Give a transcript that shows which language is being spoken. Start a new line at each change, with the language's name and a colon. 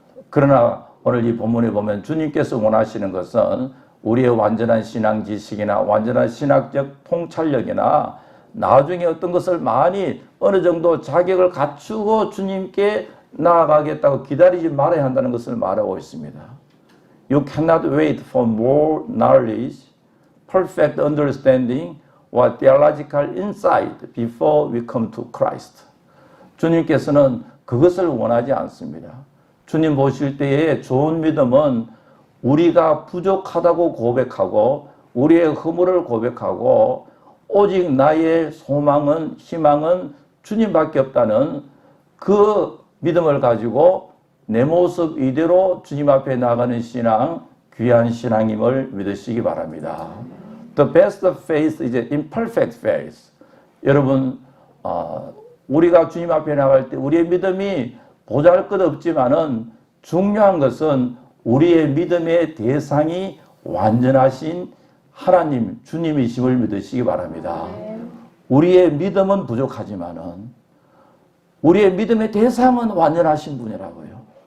Korean: 그러나 오늘 이 본문에 보면 주님께서 원하시는 것은 우리의 완전한 신앙 지식이나 완전한 신학적 통찰력이나 나중에 어떤 것을 많이 어느 정도 자격을 갖추고 주님께 나아가겠다고 기다리지 말아야 한다는 것을 말하고 있습니다.
English: You cannot wait for more knowledge, perfect understanding, or theological insight before we come to Christ.
Korean: 주님께서는 그것을 원하지 않습니다. 주님 보실 때의 좋은 믿음은 우리가 부족하다고 고백하고 우리의 허물을 고백하고 오직 나의 소망은 희망은 주님밖에 없다는 그 믿음을 가지고 내 모습 이대로 주님 앞에 나가는 신앙, 귀한 신앙임을 믿으시기 바랍니다.
English: The best faith is imperfect faith.
Korean: 여러분, 우리가 주님 앞에 나갈 때 우리의 믿음이 보잘것없지만은 중요한 것은 우리의 믿음의 대상이 완전하신 하나님, 주님이심을 믿으시기 바랍니다. 우리의 믿음은 부족하지만은 우리의 믿음의 대상은 완전하신 분이라고요.